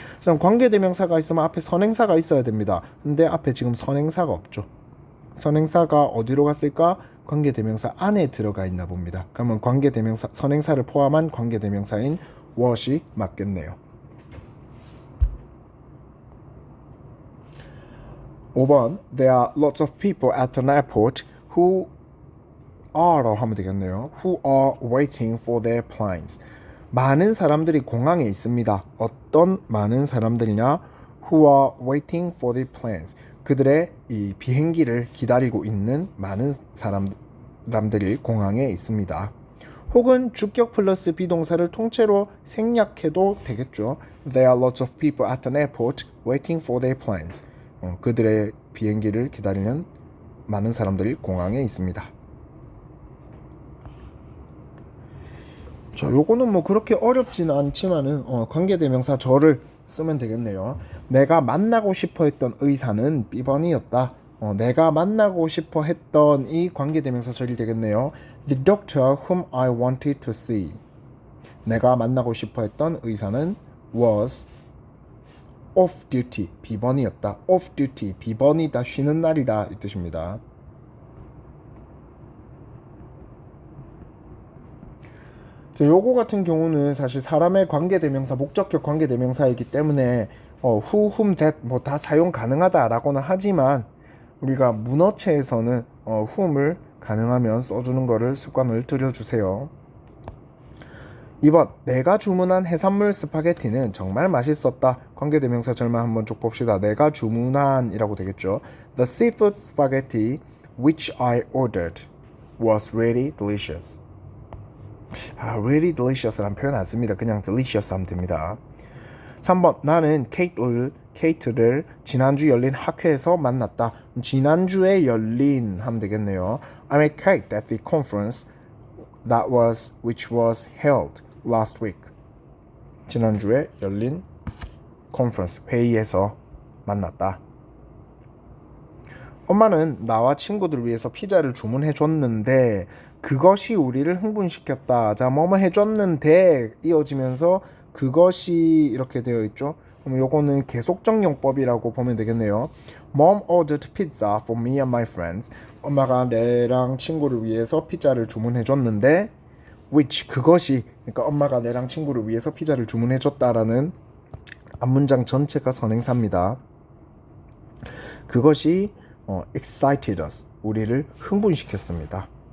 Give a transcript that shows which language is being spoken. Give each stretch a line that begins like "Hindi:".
Korean: 그럼 관계대명사가 있으면 앞에 선행사가 있어야 됩니다. 근데 앞에 지금 선행사가 없죠. 선행사가 어디로 갔을까? 관계대명사 안에 들어가 있나 봅니다. 그러면 관계대명사 선행사를 포함한 관계대명사인 what이 맞겠네요.
English: 5번 There are lots of people at an airport who are
Korean: 라고 하면 되겠네요.
English: Who are waiting for their planes.
Korean: 많은 사람들이 공항에 있습니다. 어떤 많은 사람들이냐?
English: Who are waiting for their planes.
Korean: 그들의 이 비행기를 기다리고 있는 많은 사람들이 공항에 있습니다. 혹은 주격 플러스 비동사를 통째로 생략해도 되겠죠.
English: There are lots of people at an airport waiting for their planes.
Korean: 그들의 비행기를 기다리는 많은 사람들이 공항에 있습니다. 자, 요거는 뭐 그렇게 어렵지는 않지만은 관계대명사 저를 쓰면 되겠네요. 내가 만나고 싶어 했던 의사는 B번이었다. 내가 만나고 싶어 했던 이 관계대명사 절이 되겠네요.
English: The doctor whom I wanted to see.
Korean: 내가 만나고 싶어 했던 의사는
English: was off duty,
Korean: B번이었다. off duty, B번이다. 쉬는 날이다. 이 뜻입니다. 자, 요거 같은 경우는 사실 사람의 관계대명사, 목적격 관계대명사이기 때문에 who, whom, that 뭐 다 사용 가능하다라고는 하지만 우리가 문어체에서는 whom을 가능하면 써주는 거를 습관을 들여주세요. 2번 내가 주문한 해산물 스파게티는 정말 맛있었다. 관계대명사 절만 한번 쭉 봅시다. 내가 주문한 이라고 되겠죠.
English: The seafood spaghetti which I ordered was really delicious. really delicious
Korean: 라는 표현 안 씁니다. 그냥 delicious 하면 됩니다. 3번 나는 케이트를 지난주 열린 학회에서 만났다. 지난주에 열린 하면 되겠네요.
English: I met Kate at the conference which was held last week.
Korean: 지난주에 열린 컨퍼런스 회의에서 만났다. 엄마는 나와 친구들 위해서 피자를 주문해 줬는데 그것이 우리를 흥분시켰다. 자, 뭐뭐 해줬는데 이어지면서 그것이 이렇게 되어 있죠. 그럼 요거는 계속적 용법이라고 보면 되겠네요.
English: Mom ordered pizza for me and my friends.
Korean: 엄마가 내랑 친구를 위해서 피자를 주문해 줬는데 which 그것이 그러니까 엄마가 내랑 친구를 위해서 피자를 주문해 줬다라는 앞문장 전체가 선행사입니다. 그것이
English: excited us
Korean: 우리를 흥분시켰습니다.